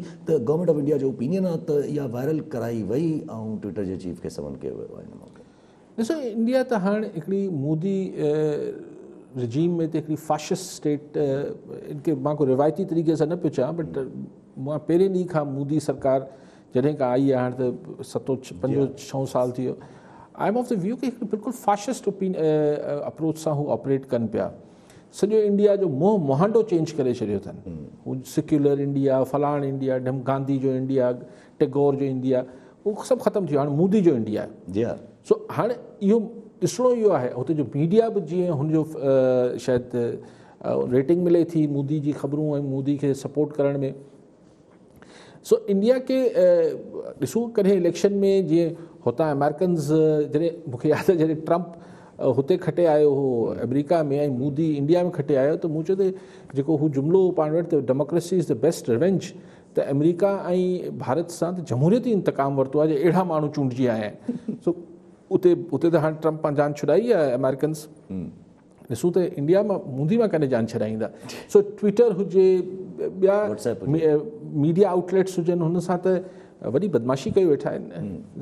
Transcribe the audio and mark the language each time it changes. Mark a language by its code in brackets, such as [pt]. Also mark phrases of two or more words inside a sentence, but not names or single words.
[sd] त [en] Government of India [sd] जो ओपिनियन आहे त इहा वायरल कराई वई ऐं ट्विटर जे चीफ खे समन कयो वियो आहे हिन मौक़े। ॾिसो, इंडिया त हाणे हिकिड़ी मोदी रिजीम में त हिकिड़ी फाशिस्ट स्टेट, इनखे मां को रिवायती तरीक़े सां न पियो चवां, बट मां पहिरें ॾींहं खां मोदी सरकार जॾहिं खां आई आहे, हाणे त 7-5 साल थी वियो, [en] I am of the view [sd] कि हिकिड़ी बिल्कुलु फाशिस्ट अप्रोच सां हू ऑपरेट कनि पिया। सॼो इंडिया जो मुहांडो चेंज करे छॾियो अथनि। हू [en] secular India, [sd] फलाण इंडिया, गांधी जो इंडिया, टैगोर जो इंडिया, उहो सभु ख़तमु थी वियो। हाणे मोदी जो इंडिया आहे। सो हाणे इहो ॾिसणो इहो आहे, हुते जो मीडिया बि जीअं हुनजो शायदि रेटिंग मिले थी मोदी जी ख़बरूं ऐं मोदी खे सपोर्ट करण में। सो इंडिया खे ॾिसूं कॾहिं इलेक्शन में जीअं हुतां अमेरिकन्स, जॾहिं मूंखे यादि आहे जॾहिं ट्रंप हुते खटे आयो हो अमेरिका में ऐं मोदी इंडिया में खटे आयो, त मूं चयो त जेको हू जुमिलो पाण वटि [en] democracy is the best revenge, [sd] त अमेरिका ऐं भारत सां त जमहूरियती इंतकाम वरितो आहे, जो अहिड़ा माण्हू चूंडिजी आया आहिनि। सो उते त हाणे ट्रम्प पाण जान छुॾाई आहे अमेरिकन्स, ॾिसूं त इंडिया मां मूंदी मां कॾहिं जान छॾाईंदा। सो ट्विटर हुजे, ॿिया [en] media outlets [sd] हुजनि, हुन सां त वॾी बदमाशी कई वेठा आहिनि।